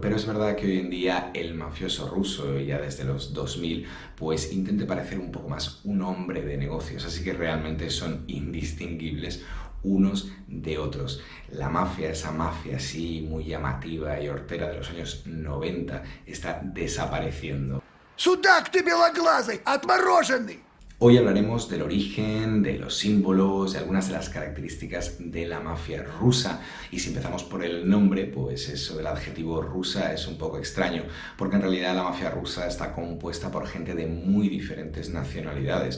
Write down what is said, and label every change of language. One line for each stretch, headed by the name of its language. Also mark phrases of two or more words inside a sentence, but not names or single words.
Spanish: Pero es verdad que hoy en día el mafioso ruso, ya desde los 2000, pues intenta parecer un poco más un hombre de negocios, así que realmente son indistinguibles unos de otros. La mafia, esa mafia así muy llamativa y hortera de los años 90, está desapareciendo.
Russian: Судак ты белоглазый, отмороженный!
Spanish: Hoy hablaremos del origen, de los símbolos, de algunas de las características de la mafia rusa. Y si empezamos por el nombre, pues eso del adjetivo rusa es un poco extraño, porque en realidad la mafia rusa está compuesta por gente de muy diferentes nacionalidades.